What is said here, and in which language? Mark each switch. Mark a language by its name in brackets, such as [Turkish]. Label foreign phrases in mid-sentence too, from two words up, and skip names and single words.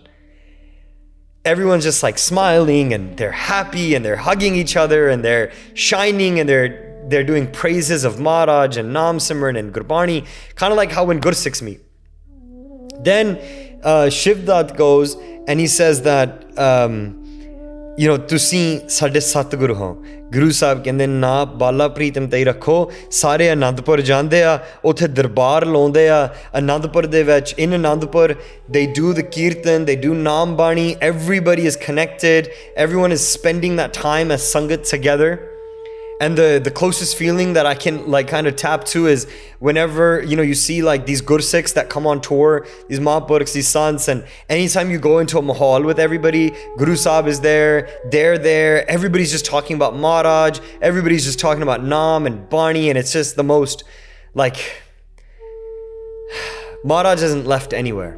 [English] Everyone's just like smiling and they're happy and they're hugging each other and they're shining and they're doing praises of Maharaj and Nam Simran and Gurbani. Kind of like how when Gursikhs meet. Then Shivdat goes and he says that, [Punjabi] ਤੁਸੀਂ ਸਾਡੇ ਸਤਿਗੁਰੂ ਹੋ. Guru Sahib ਕਹਿੰਦੇ ਨਾ ਬਾਲਾ ਪ੍ਰੀਤਮ ਤੇ ਰੱਖੋ. सारे Anandpur ਜਾਂਦੇ ਆ, ਉੱਥੇ ਦਰਬਾਰ ਲਾਉਂਦੇ ਆ. Anandpur ਦੇ ਵਿਚ, [English] in Anandpur, they do the kirtan, they do Nam Bani. Everybody is connected. Everyone is spending that time as sangat together. And the closest feeling that I can like kind of tap to is whenever, you see like these Gursikhs that come on tour, these Mahapurukhs, these sants, and anytime you go into a mahal with everybody, Guru Sahib is there, they're there, everybody's just talking about Maharaj, everybody's just talking about Nam and Bani, and it's just the most like, Maharaj hasn't left anywhere.